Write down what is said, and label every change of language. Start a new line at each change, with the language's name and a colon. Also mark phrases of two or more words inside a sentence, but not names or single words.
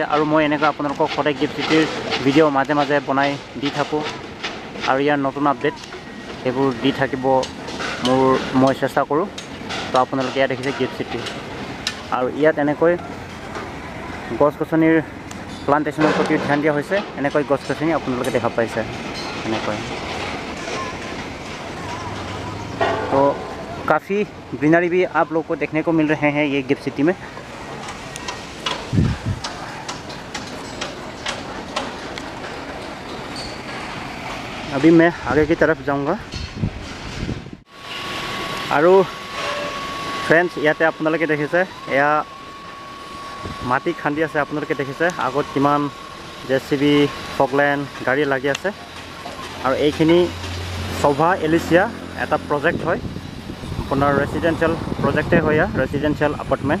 Assamese: আৰু মই এনেকৈ আপোনালোকক সদায় গিফ্ট চিটিৰ ভিডিঅ' মাজে মাজে বনাই দি থাকোঁ, আৰু ইয়াৰ নতুন আপডেট সেইবোৰ দি থাকিব মই চেষ্টা কৰোঁ। তো আপোনালোকে ইয়াত দেখিছে গিফ্ট চিটি। আৰু ইয়াত এনেকৈ গছ গছনিৰ প্লান্টেশ্যনৰ প্ৰতি ধ্যান দিয়া হৈছে। এনেকৈ গছ গছনি আপোনালোকে দেখা পাইছে এনেকৈ।
Hindi: तो काफ़ी ग्रीनरी भी आप लोग को देखने को मिल रहे हैं ये गिफ्ट सिटी में। अभी मैं आगे की तरफ जाऊंगा।
Assamese: আৰু ফ্ৰেণ্ডছ, ইয়াতে আপোনালোকে দেখিছে এয়া মাটি খান্দি আছে। আপোনালোকে দেখিছে আগত কিমান JCB, ফগলেণ্ড গাড়ী লাগি আছে। আৰু এইখিনি শোভা এলিচিয়া এটা প্ৰজেক্ট হয়, আপোনাৰ ৰেচিডেঞ্চিয়েল প্ৰজেক্টে হয়, ৰেচিডেঞ্চিয়েল এপাৰ্টমেণ্ট।